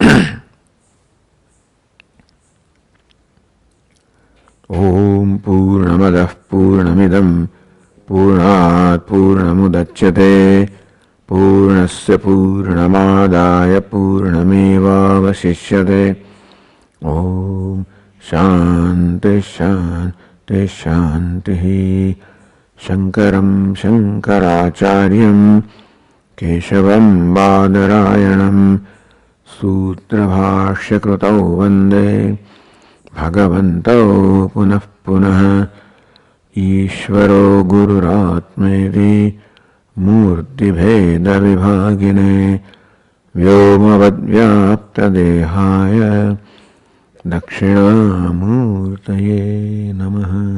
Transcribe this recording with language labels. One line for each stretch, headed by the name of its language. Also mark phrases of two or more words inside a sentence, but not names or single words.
Sanskrit: ઓમ પૂર્ણમદ પૂર્ણમિદમ પૂર્ણાત પૂર્ણમુદચ્યતે પૂર્ણસ્ય પૂર્ણમાદાય પૂર્ણમેવાવશિષ્યતે. ઓમ શાંતિ શાંતિ शान्तिः शङ्करं शङ्कराचार्यं केशवं बादरायणं सूत्रभाष्यकृतौ वन्दे भगवन्तौ पुनः पुनः। ईश्वरो गुरुरात्मेति मूर्तिभेदविभागिने व्योमवद्व्याप्तदेहाय दक्षिणामूर्तये नमः।